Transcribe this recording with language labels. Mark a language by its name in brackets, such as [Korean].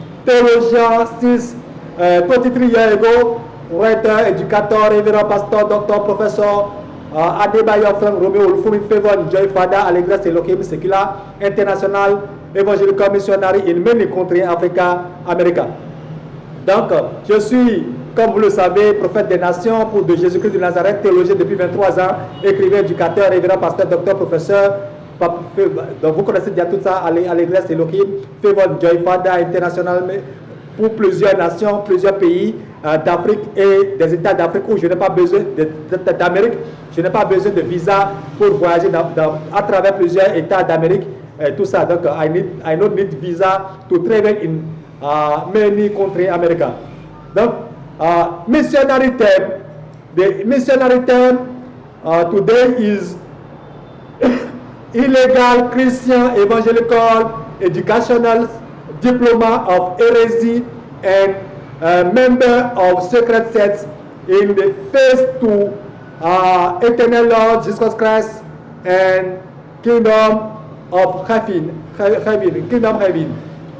[English] Theologian since 23 years ago, writer, educator, reverend pastor, doctor, professor, Adebayo Frank Romeo Olufumi Favor Joy Father Allegres Elohim Secular International Evangelical Missionary in many countries, Africa, America. [French] Donc, je suis, comme vous le savez, prophète des nations pour de Jésus-Christ de Nazareth, théologien depuis 23 ans, écrivain, éducateur, révérend, pasteur, docteur, professeur. Donc, vous connaissez déjà tout ça, Allegres Elohim Favor Joy Father International pour plusieurs nations, plusieurs pays d'Afrique et des États d'Afrique où je n'ai pas besoin d'Amérique, je n'ai pas besoin de visa pour voyager à travers plusieurs États d'Amérique. Tout ça, donc [English] I don't need visa to travel in many countries America. Donc, missionary term, the missionary term today is illegal Christian evangelical educational diploma of heresy and member of secret sects in the faith to eternal Lord Jesus Christ and kingdom of heaven, kingdom heaven.